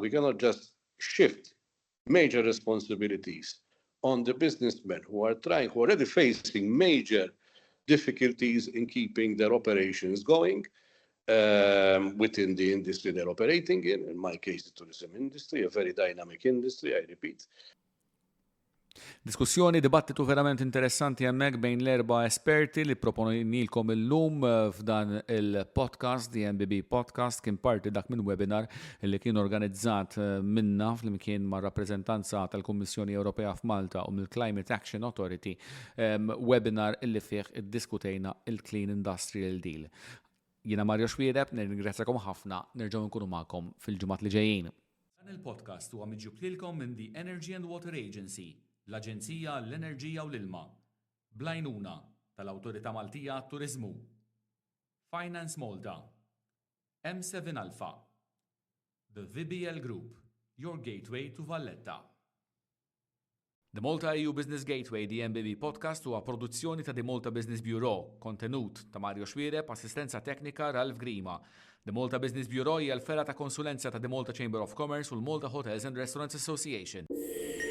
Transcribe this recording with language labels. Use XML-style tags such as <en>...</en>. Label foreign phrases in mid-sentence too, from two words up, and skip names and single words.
<en>We cannot just shift major responsibilities on the businessmen who are already facing major difficulties in keeping their operations going within the industry they're operating in my case, the tourism industry, a very dynamic industry, I repeat.</en> <mt>Diskussjoni, dibattitu verament interessanti hemmhekk bejn l-erba' esperti li proponilkom illum f'dan il-podcast, the MBB podcast, kien parti dak minn webinar li kien organizzat minna flimkien ma' rappreżentanza tal-Kummissjoni Ewropea f'Malta u mill-Climate Action Authority, webinar illi fih iddiskutejna il-Clean Industrial Deal. Jiena Mario Xwiereb, nirringrazzjakom ħafna, nerġgħu nkunu magħkom fil-ġimgħat li ġejjin. Dan il-podcast huwa miġġub lilkom minn the Energy and Water Agency, l-Aġenzija l-Enerġija u l-Ilma, bl-għajnuna tal-Awtorità Maltija għat-Turiżmu, Finance Malta,</mt> <en>M7 Alpha, the VBL Group, your gateway to Valletta. The Malta-EU Business Gateway, the MBB podcast,</en> <mt>huwa produzzjoni ta' The Malta Business Bureau, kontenut ta' Mario Xwiereb, assistenza teknika Ralf Grima. The Malta Business Bureau hija l-fera ta' konsulenza ta' The Malta Chamber of Commerce u l-Malta Hotels and Restaurants Association.</mt>